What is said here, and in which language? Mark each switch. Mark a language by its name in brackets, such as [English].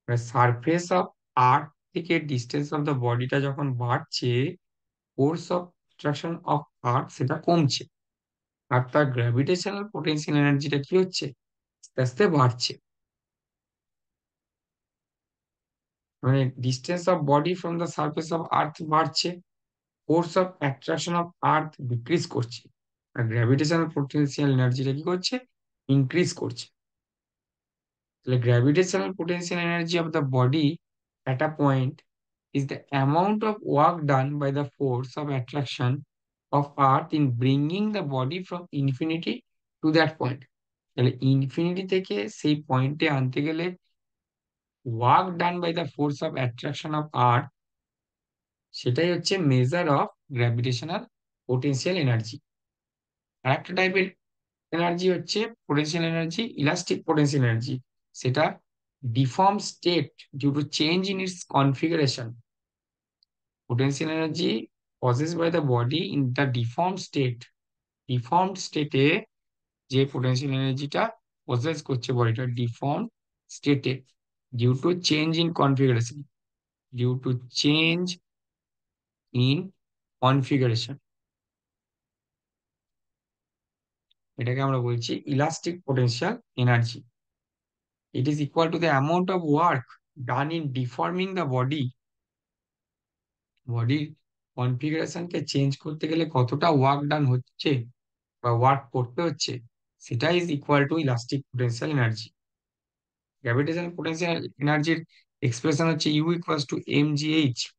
[Bangla] Surface of earth থেকে distance of the বডিটা যখন বাড়ছে, force of attraction of earth সেটা কমছে, আর তার গ্র্যাভিটেশনাল পোটেনশিয়াল এনার্জিটা কি হচ্ছে? আস্তে আস্তে বাড়ছে। মানে distance of body from the surface of earth বাড়ছে, force of attraction of earth decrease করছে, আর গ্র্যাভিটেশনাল পোটেনশিয়াল এনার্জিটা কি করছে? ইনক্রিজ করছে। [English] তাহলে gravitational potential energy of the body at a point is the amount of work done by the force of attraction of earth in bringing the body from infinity to that point. [Bangla] তাহলে infinity থেকে সেই পয়েন্টে আনতে গেলে work done by the force of attraction of earth, সেটাই হচ্ছে measure of gravitational potential energy. আর একটা টাইপের এনার্জি হচ্ছে potential energy, elastic potential energy. [English] সেটা deform state due to change in its configuration. Potential energy possess by the body in the deform state. [Bangla] Deformed স্টেটে যে potential এনার্জিটা pauses করছে বডিটা, deform স্টেটে due to change in configuration, due to change in configuration, এটাকে আমরা বলছি elastic potential energy. [English] It is equal to the amount of work done in deforming the body. [Bangla] বডির কনফিগারেশনকে চেঞ্জ করতে গেলে কতটা ওয়ার্ক ডান হচ্ছে বা ওয়ার্ক করতে হচ্ছে, সেটা is equal to elastic potential energy. Gravitational potential এনার্জির এক্সপ্রেশন হচ্ছে you equals to M G H.